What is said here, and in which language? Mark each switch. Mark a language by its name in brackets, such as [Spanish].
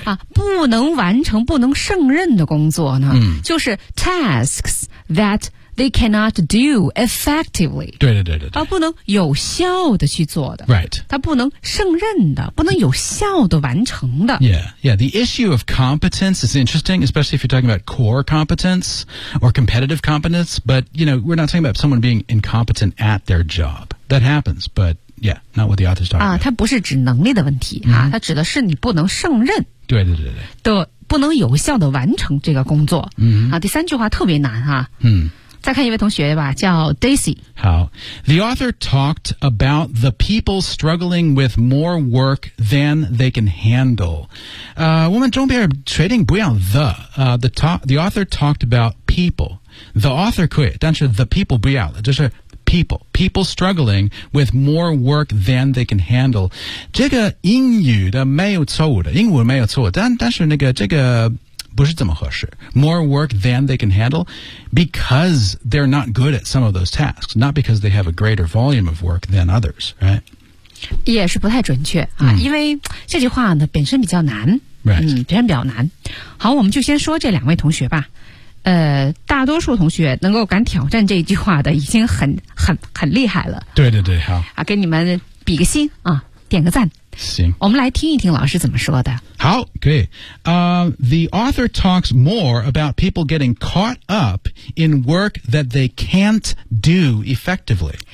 [Chinese] 啊，不能完成、不能胜任的工作呢，嗯、就是 [English] tasks. That they cannot do effectively. [Chinese] 对对对对对。他不能有效的去做的。 [English] Right. [Chinese] 他不能胜任的，不能有效的完成的。 [English] Yeah, yeah. The issue of competence is interesting, especially if you're talking about core competence or competitive competence. But, you know, we're not talking about someone being incompetent at their job. That happens, but yeah, not what the author's talking about. [Chinese] 他不是指能力的问题、 [English] mm-hmm. [Chinese] 啊、他指的是你不能胜任。对对对对。的不能有效的完成这个工作。嗯啊，第三句话特别难哈、啊。嗯，再看一位同学吧，叫 Daisy。 [English] 好 ，The author talked about the people struggling with more work than they can handle。 [Chinese] 我们中边确定不要 [English] the author talked about people。 [Chinese] The author 可以，但是 [English] the people [Chinese] 不要了，就是 people。 [English] People struggling with more work than they can handle. [Chinese] 这个英语的没有错误的，英文没有错误，但是那个这个不是怎么合适。 [English] More work than they can handle because they're not good at some of those tasks, not because they have a greater volume of work than others, right? [Chinese] 也是不太准确、啊 [English] mm. [Chinese] 因为这句话呢本身比较难、 [English] right. [Chinese] 嗯，本身比较难。好，我们就先说这两位同学吧。大多数同学能够敢挑战这句话的已经很厉害了。对对对，好。啊，给你们比个心啊，点个赞。行。我们来听一听老师怎么说的。好，可以。 [English] The author talks more about people getting caught up in work that they can't do effectively.